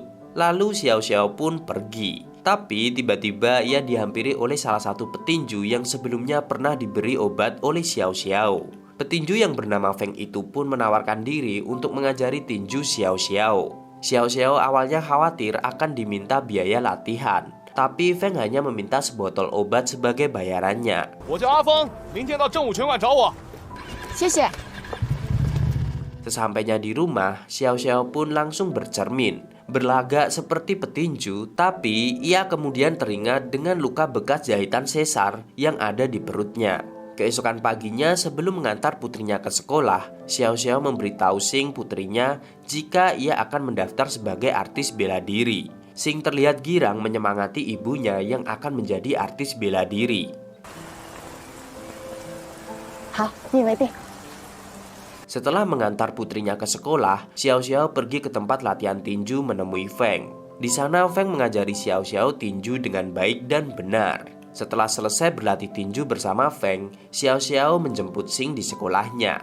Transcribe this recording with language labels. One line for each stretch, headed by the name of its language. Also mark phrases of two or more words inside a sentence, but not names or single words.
Indonesian: Lalu Xiao Xiao pun pergi. Tapi tiba-tiba ia dihampiri oleh salah satu petinju yang sebelumnya pernah diberi obat oleh Xiao Xiao. Petinju yang bernama Feng itu pun menawarkan diri untuk mengajari tinju Xiao Xiao. Xiao Xiao awalnya khawatir akan diminta biaya latihan, tapi Feng hanya meminta sebotol obat sebagai bayarannya.
Chinese: 我叫阿峰，明天到正午拳馆找我。谢谢。
Indonesian: Sesampainya di rumah, Xiao Xiao pun langsung bercermin, berlagak seperti petinju, tapi ia kemudian teringat dengan luka bekas jahitan sesar yang ada di perutnya. Keesokan paginya sebelum mengantar putrinya ke sekolah, Xiao Xiao memberitahu Xing putrinya jika ia akan mendaftar sebagai artis bela diri. Xing terlihat girang menyemangati ibunya yang akan menjadi artis bela diri.
Chinese: 好，你以为定。
Indonesian: Setelah mengantar putrinya ke sekolah, Xiao Xiao pergi ke tempat latihan tinju menemui Feng. Di sana Feng mengajari Xiao Xiao tinju dengan baik dan benar. Setelah selesai berlatih tinju bersama Feng, Xiao Xiao menjemput Xing di sekolahnya.